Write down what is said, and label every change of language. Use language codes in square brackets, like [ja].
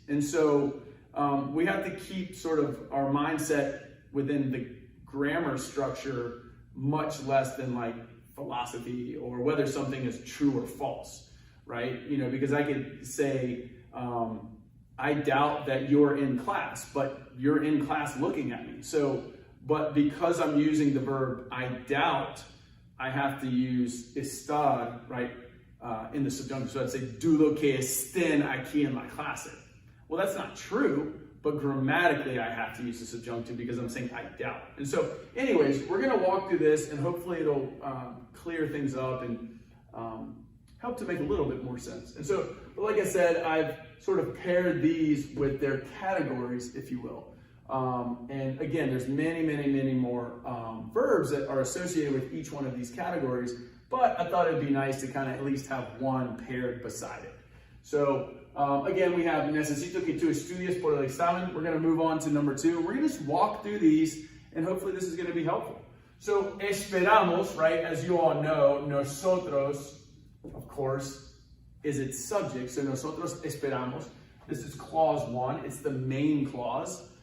[en] And so we have to keep sort of our mindset within the grammar structure, much less than like philosophy or whether something is true or false, right? Because I could say, I doubt that you're in class, but you're in class looking at me. So, but because I'm using the verb I doubt, I have to use estar, right, in the subjunctive. So I'd say, [es] dudo que estén aquí en la clase. [en] Well, that's not true, but grammatically I have to use the subjunctive because I'm saying I doubt. And so anyways, we're going to walk through this and hopefully it'll clear things up and help to make a little bit more sense. And so, like I said, I've sort of paired these with their categories, if you will. And again, there's many more verbs that are associated with each one of these categories, but I thought it'd be nice to kind of at least have one paired beside it. So again, we have [es] necesito que tú estudies por el examen. [en] We're going to move on to number 2. We're going to just walk through these, and hopefully this is going to be helpful. So esperamos, right, as you all know, nosotros, of course, is its subject. So [es] nosotros esperamos. [en] This is clause 1. It's the main clause.